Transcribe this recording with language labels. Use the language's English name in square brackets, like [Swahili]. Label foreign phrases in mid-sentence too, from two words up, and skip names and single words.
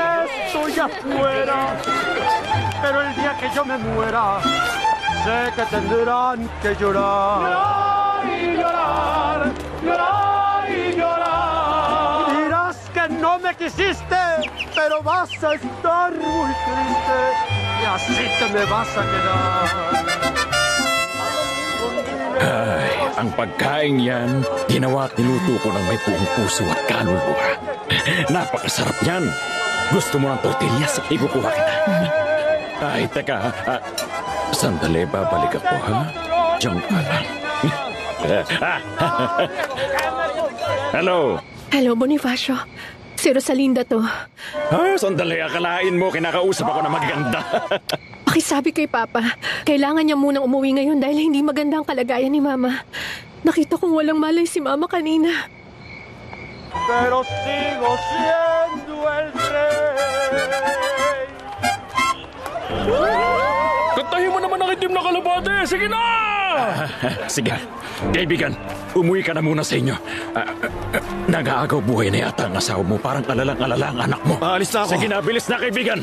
[Spanish] estoy afuera, pero el día que yo me muera, sé que tendrán que llorar. Llorar y llorar, llorar y llorar. Dirás que no me quisiste, pero vas a estar muy triste y así te me vas a quedar. [Filipino] Ay, ang pagkain yan, ginawa at niluto ko ng may buong puso at kaluluwa. Napakasarap yan. Gusto mo ng tortillas? Ikukuha kita. Ay, teka. Sandali, babalik ako, ha? Diyan ka lang. Hello? Hello, Bonifacio. Si Rosalinda to. Sandali, akalain mo, kinakausap ako na maganda. Pakisabi kay Papa, kailangan niya munang umuwi ngayon dahil hindi maganda ang kalagayan ni Mama. Nakita kong walang malay si Mama kanina. [Spanish] Pero sigo siendo el rey. [Filipino] Kantahin mo naman ang itim na kalapate! Sige na! Sige. Kaibigan, umuwi ka na muna sa inyo. Nag-aagaw buhay na yata ang asawa mo. Parang alalang-alala ang anak mo. Alis na ako. Sige na, bilis na kaibigan.